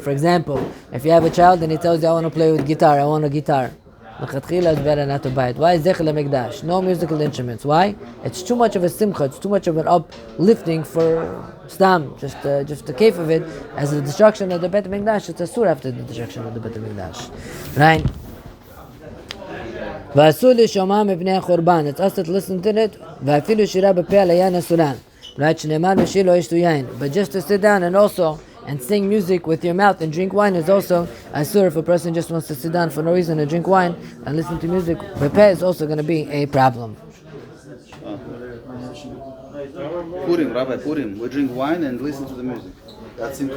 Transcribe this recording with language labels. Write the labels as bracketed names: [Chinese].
[English] For example, if you have a child and he tells you, I want to play with guitar, I want a guitar. L'chatchila it's better not to buy it. Why is Zechel Hamikdash? No musical instruments. Why? It's too much of a simcha. It's too much of an uplifting for stam. Just the kef of it. As the destruction of the Beit Hamikdash, it's a sur after the destruction of the Beit Hamikdash. Right? [Hebrew] ואסור לשומעה מפני החורבן. [English] It's us to listen to it. [Hebrew] ואפילו שירה בפה על היין אסורן. Right? שנאמר בשיר לא ישתו יין. [English] But just to sit down and also, and sing music with your mouth and drink wine is also asur. If a person just wants to sit down for no reason and drink wine and listen to music, bepeh is also going to be a problem. Purim, Rabbi, Purim. We drink wine and listen to the music. That's simcha.